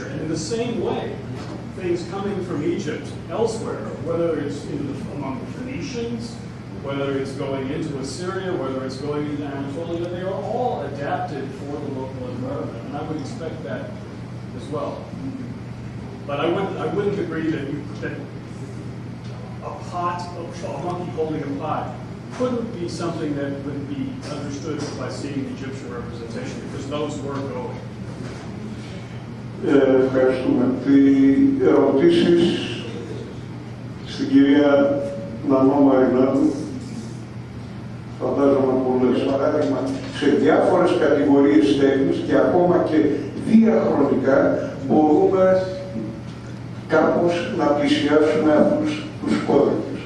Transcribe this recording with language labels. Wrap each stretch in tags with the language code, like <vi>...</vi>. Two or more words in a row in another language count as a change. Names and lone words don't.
<en>And in the same way, things coming from Egypt elsewhere, whether it's among the Phoenicians, whether it's going into Assyria, whether it's going into Anatolia, they are all adapted for the local environment, and I would expect that as well. But I wouldn't agree that a pot, a monkey holding a pot, couldn't be something that would be understood by seeing the Egyptian representation, because those were going.</en> <el>Ευχαριστούμε. Οι ερωτήσεις στην κυρία Νανό Μαρινάτου, φαντάζομαι πολλές. Παράδειγμα, σε διάφορες κατηγορίες τέχνης και ακόμα και διαχρονικά μπορούμε κάπως να πλησιάσουμε αυτούς τους κώδικες.</el>